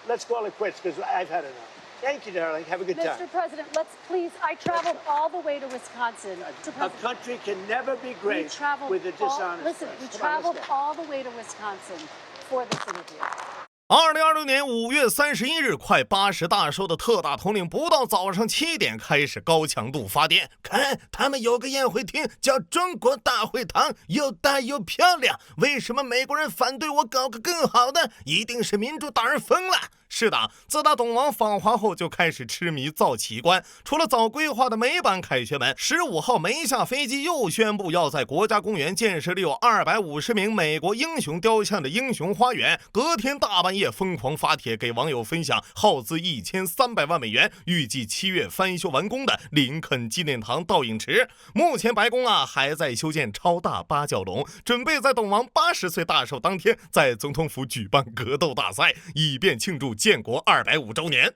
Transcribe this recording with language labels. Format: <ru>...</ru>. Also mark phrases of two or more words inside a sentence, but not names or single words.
<en>let's call it quits because I've had enough. Thank you, darling. Have a good time. Mr. President, let's please. I traveled all the way to Wisconsin. A country can never be great with a dishonest Listen, we traveled all the way to Wisconsin for this interview.</en> <zh>2026 年5月31日，快80大寿的特大统领不到早上7点开始高强度发电。看，他们有个宴会厅叫中国大会堂，又大又漂亮。为什么美国人反对我搞个更好的？一定是民主党人疯了。是的，自打董王访华后就开始痴迷造奇观。除了早规划的美版凯旋门，15号没下飞机又宣布要在国家公園建設立有250名美國英雄雕像的英雄花園。隔天大半夜瘋狂發帖給網友分享耗資1300萬美元，預計7月翻修完工的林肯紀念堂倒影池。目前白宮還在修建超大八角龍，準備在董王80歲大壽當天在總統府舉辦格鬥大賽，以便慶祝建國250週年。</zh>